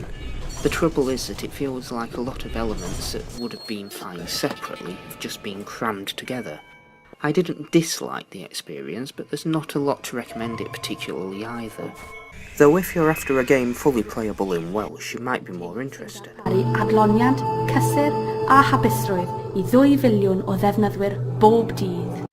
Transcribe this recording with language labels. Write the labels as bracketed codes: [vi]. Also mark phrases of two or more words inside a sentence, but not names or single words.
[en] The trouble is that it feels like a lot of elements that would have been fine separately have just been crammed together. I didn't dislike the experience, but there's not a lot to recommend it particularly either. Though if you're after a game fully playable in Welsh, you might be more interested. [cy] Adloniad, cysur a hapusrwydd I 2 filiwn o ddefnyddwyr bob dydd.